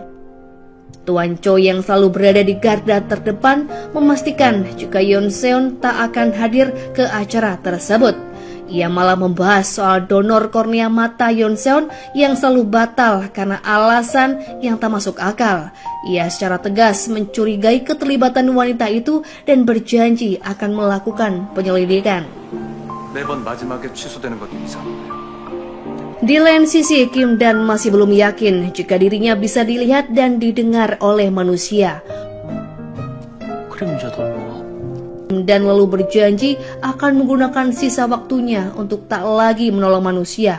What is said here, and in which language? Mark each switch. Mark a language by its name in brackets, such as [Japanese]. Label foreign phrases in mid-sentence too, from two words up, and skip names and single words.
[Indonesian] Tuan Cho yang selalu berada di garda terdepan memastikan jika Yoon Seon tak akan hadir ke acara tersebut. Ia malah membahas soal donor kornea mata Yoon Seon yang selalu batal karena alasan yang tak masuk akal. Ia secara tegas mencurigai keterlibatan wanita itu dan berjanji akan melakukan penyelidikan. [Korean] 매번 마지막에 취소되는 것도 이상한데요. [Indonesian] Di lain sisi, Kim Dan masih belum yakin jika dirinya bisa dilihat dan didengar oleh manusia. Dan lalu berjanji akan menggunakan sisa waktunya untuk tak lagi menolong manusia.